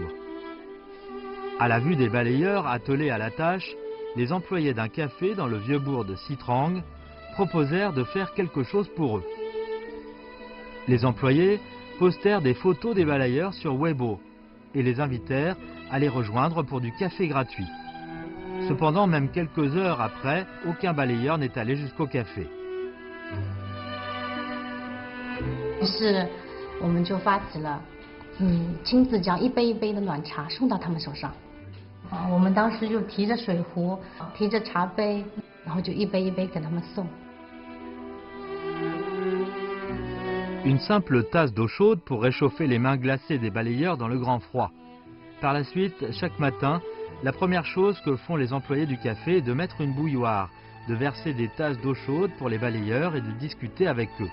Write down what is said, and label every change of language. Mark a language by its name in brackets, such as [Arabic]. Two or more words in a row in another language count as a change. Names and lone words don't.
[French] À la vue des balayeurs attelés à la tâche, les employés d'un café dans le vieux bourg de Sitrang proposèrent de faire quelque chose pour eux. Les employés postèrent des photos des balayeurs sur Weibo et les invitèrent à les rejoindre pour du café gratuit. Cependant, même quelques heures après, aucun balayeur n'est allé jusqu'au café. [Chinese] 于是我们就发起了，亲自将一杯一杯的暖茶送到他们手上。我们当时就提着水壶，提着茶杯，然后就一杯一杯给他们送。 [French] Une simple tasse d'eau chaude pour réchauffer les mains glacées des balayeurs dans le grand froid. Par la suite, chaque matin, la première chose que font les employés du café est de mettre une bouilloire, de verser des tasses d'eau chaude pour les balayeurs et de discuter avec eux.